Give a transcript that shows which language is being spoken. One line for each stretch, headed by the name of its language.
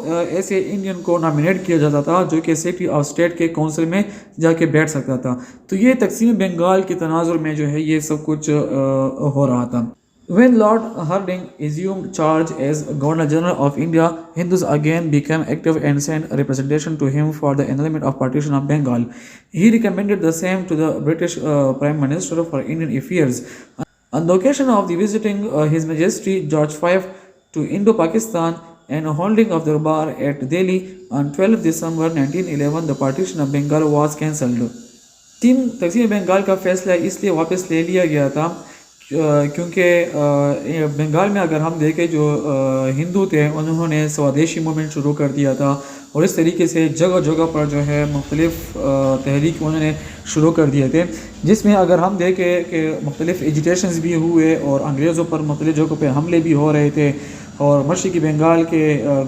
Urdu: ایسے انڈین کو نامینیٹ کیا جاتا تھا جو کہ سیکرٹری آف اسٹیٹ کے کونسل میں جا کے بیٹھ سکتا تھا۔ تو یہ تقسیم بنگال کے تناظر میں جو ہے یہ سب کچھ ہو رہا تھا۔
English: When Lord Hardinge assumed charge as Governor General of India, Hindus again became active and sent representation to him for the annulment of partition of Bengal. He recommended the same to the British Prime Minister for Indian Affairs. On the occasion of the visiting His Majesty George V to Indo-Pakistan and holding of the Darbar at Delhi on 12 December 1911, the partition of Bengal was cancelled.
Urdu: تقسیم بنگال کا فیصلہ اس لیے واپس لے لیا گیا تھا کیونکہ بنگال میں اگر ہم دیکھیں جو ہندو تھے انہوں نے سودیشی موومنٹ شروع کر دیا تھا، اور اس طریقے سے جگہ جگہ پر جو ہے مختلف تحریک انہوں نے شروع کر دیے تھے، جس میں اگر ہم دیکھیں کہ مختلف ایجیٹیشنز بھی ہوئے اور انگریزوں پر مختلف جگہوں پہ حملے بھی ہو رہے تھے، اور مشرقی بنگال کے